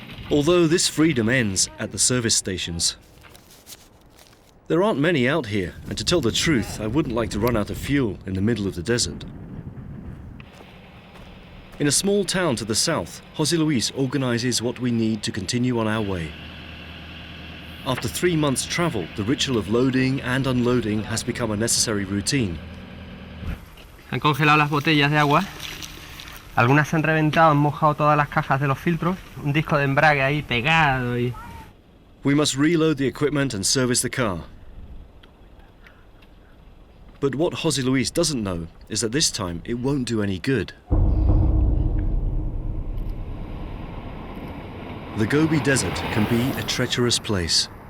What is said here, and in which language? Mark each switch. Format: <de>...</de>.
<en>Although this freedom ends at the service stations, there aren't many out here, and to tell the truth, I wouldn't like to run out of fuel in the middle of the desert. In a small town to the south, José Luis organizes what we need to continue on our way. After 3 months' travel, the ritual of loading and unloading has become a necessary routine.</en> <es>Han congelado las botellas de agua. Algunas se han reventado, han mojado todas las cajas de los filtros. Un disco de embrague ahí pegado y...</es> <en>We must reload the equipment and service the car. But what José Luis doesn't know is that this time it won't do any good. The Gobi Desert can be a treacherous place.</en>